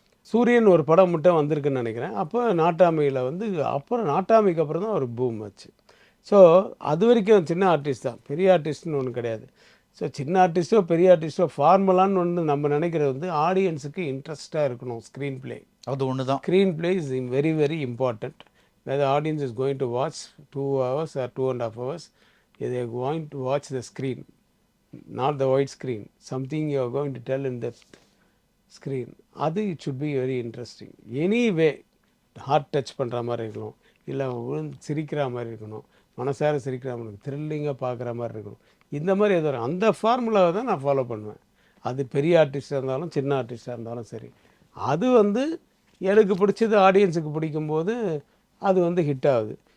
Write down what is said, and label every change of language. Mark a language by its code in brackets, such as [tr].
[ta] சூரியன் ஒரு படம் மட்டும் வந்திருக்குன்னு நினைக்கிறேன். அப்போ நாட்டாமையில் வந்து அப்புறம் நாட்டாமைக்கு அப்புறம் தான் ஒரு பூம் ஆச்சு. ஸோ அது வரைக்கும் சின்ன ஆர்டிஸ்ட் தான், பெரிய ஆர்டிஸ்ட்னு ஒன்று கிடையாது. ஸோ சின்ன ஆர்டிஸ்ட்டோ பெரிய ஆர்டிஸ்ட்டோ ஃபார்முலான்னு ஒன்று நம்ம நினைக்கிறது வந்து ஆடியன்ஸுக்கு இன்ட்ரெஸ்ட்டாக இருக்கணும். [en] screen play [ta] அது ஒன்று தான். [en] Screen play is very very important. whether audience is going to watch 2 hours or 2.5 hours, they are going to watch the screen, not the white screen. Something you are going to tell in the screen. அது it should be very interesting. [ta] Anyway, heart touch பண்ணுற மாதிரி இருக்கணும், இல்லை சிரிக்கிற மாதிரி இருக்கணும், மனசார சிரிக்கிற மாதிரி இருக்கணும், த்ரில்லிங்காக பார்க்குற மாதிரி இருக்கணும். இந்த மாதிரி ஏதோ அந்த ஃபார்முலாவை தான் நான் ஃபாலோ பண்ணுவேன். அது பெரிய ஆர்டிஸ்டாக இருந்தாலும் சின்ன ஆர்டிஸ்டாக இருந்தாலும் சரி. அது வந்து எனக்கு பிடிச்சது ஆடியன்ஸுக்கு பிடிக்கும்போது அது வந்து ஹிட் ஆகுது.